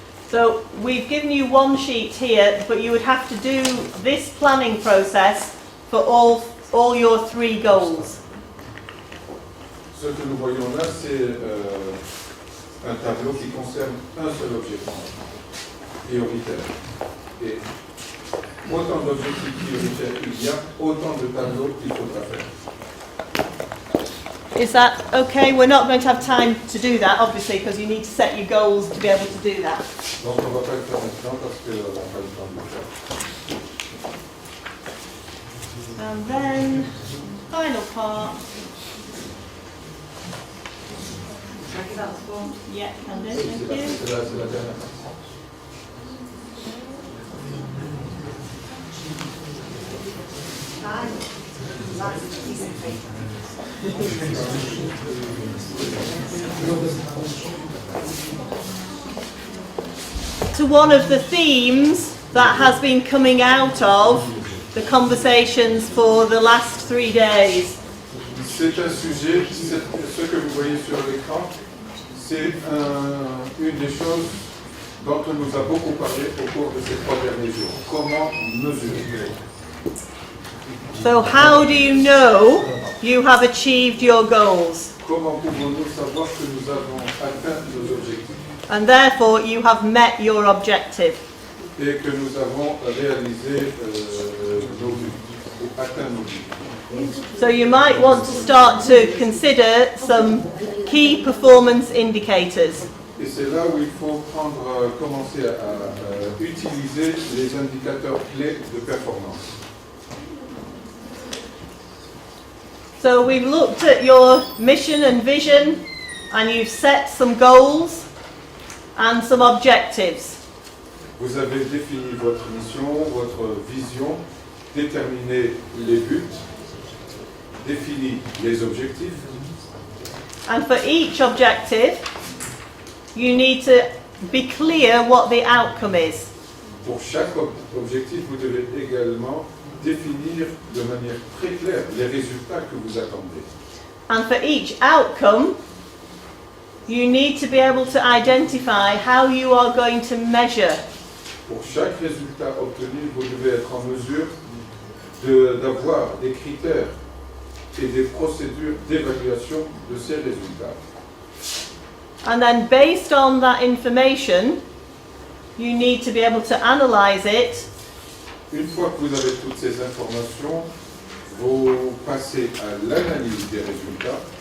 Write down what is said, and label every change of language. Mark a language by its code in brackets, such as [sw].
[en] So we've given you one sheet here, but you would have to do this planning process for all your 3 goals. [fr] Ce que nous voyons là, c'est un tableau qui concerne un seul objectif prioritaire. Et autant d'objectifs prioritaires il y a, autant de tableaux qu'il faudra faire. [en] Is that okay? We're not going to have time to do that, obviously, because you need to set your goals to be able to do that. [fr] Donc on ne va pas le faire maintenant parce qu'on n'a pas le temps de le faire. [en] And then, final part. Yeah, can do. Thank you. [fr] C'est la dernière partie. [en] last piece of paper. To one of the themes that has been coming out of the conversations for the last 3 days. [fr] C'est un sujet, ce que vous voyez sur l'écran, c'est une des choses dont on nous a beaucoup parlé au cours de ces 3 derniers jours. Comment mesurer? [en] So how do you know you have achieved your goals? [fr] Comment pouvons-nous savoir que nous avons atteint nos objectifs [en] And therefore you have met your objective. [fr] et que nous avons réalisé nos buts, ou atteint nos buts? [en] So you might want to start to consider some key performance indicators. [fr] Et c'est là où il faut commencer à utiliser les indicateurs clés de performance. [en] So we've looked at your mission and vision, and you've set some goals and some objectives. [fr] Vous avez défini votre mission, votre vision, déterminé les buts, défini les objectifs. [en] And for each objective, you need to be clear what the outcome is. [fr] Pour chaque objectif, vous devez également définir de manière très claire les résultats que vous attendez. [en] And for each outcome, you need to be able to identify how you are going to measure. [fr] Pour chaque résultat obtenu, vous devez être en mesure d'avoir des critères et des procédures d'évaluation de ces résultats. [en] And then based on that information, you need to be able to analyze it. [fr] Une fois que vous avez toutes ces informations, vous passez à l'analyse des résultats